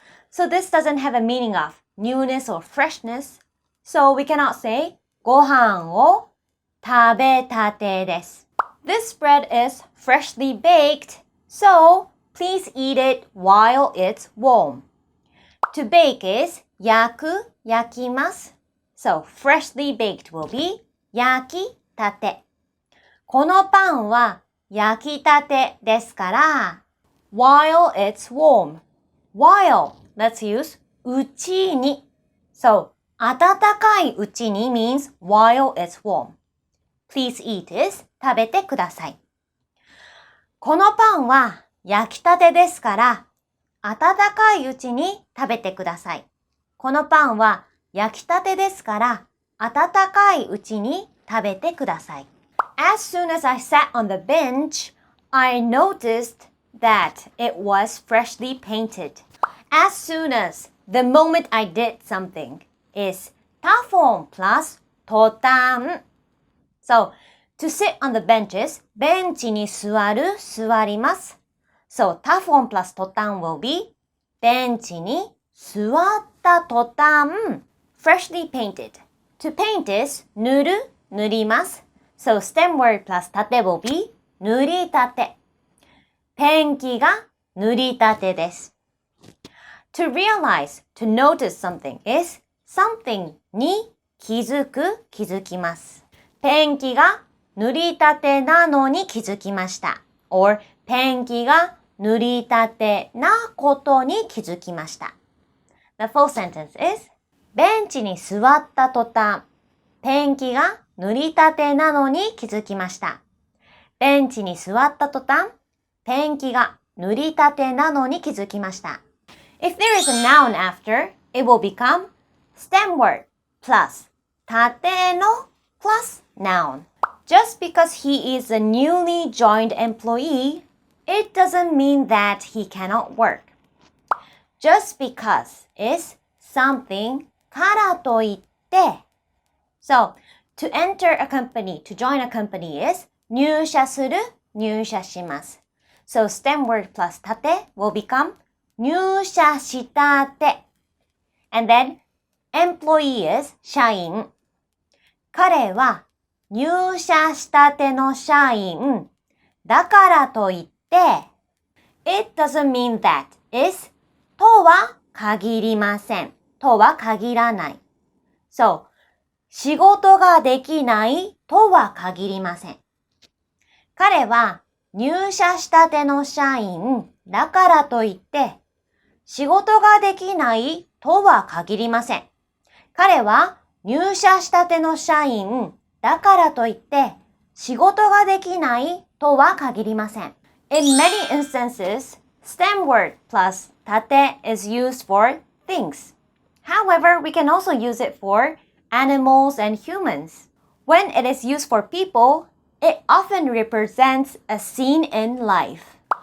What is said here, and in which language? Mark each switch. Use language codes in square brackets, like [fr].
[en] So this doesn't have a meaning of newness or freshness, so we cannot say [ja] ご飯を食べたてです. [en] This bread is freshly baked, so please eat it while it's warm. To bake is 焼きます. So freshly baked will be 焼きたて. [ja] このパンは焼きたてですから [en] while it's warm. While, let's use うちに. So [ja] 温かいうちに [en] means while it's warm. Please eat is [ja] 食べてください.このパンは焼きたてですから温かいうちに食べてください. このパンは焼きたてですから温かいうちに食べてください. [en] As soon as I sat on the bench, I noticed that it was freshly painted. As soon as, the moment I did something, is たForm plus 途端. So, to sit on the benches, [ja] ベンチに座ります. [en] So, たForm plus 途端 will be [ja] ベンチに座った途端 [en] freshly painted. To paint is 塗ります. So, stem word plus たて will be 塗りたて. [ja] ペンキが塗りたてです. [en] To realize, to notice something is something に気づきます. [ja] ペンキが塗りたてなのに気づきました. [en] Or [ja] ペンキが塗りたてなことに気づきました. [en] The full sentence is [ja] ベンチに座った途端、ペンキが塗りたてなのに気づきました。ベンチに座った途端、ペンキが塗りたてなのに気づきました。 [en] If there is a noun after, it will become stem word plus たての plus noun. Just because he is a newly joined employee, it doesn't mean that he cannot work. Just because is something からといって。 So, to enter a company, to join a company is [ja] 入社する、入社します。 [en] So, stem word plus たて will become 入社したて。 And then, employee is 社員。 [ja] 彼は入社したての社員。だからといって、 [en] It doesn't mean that is [ja] とは限りません。とは限らない。そう。仕事ができないとは限りません。彼は入社したての社員だからといって、仕事ができないとは限りません。彼は入社したての社員だからといって、仕事ができないとは限りません。 [en] In many instances, stem word plus たて is used for things. However, we can also use it for animals and humans. When it is used for people, it often represents a scene in life.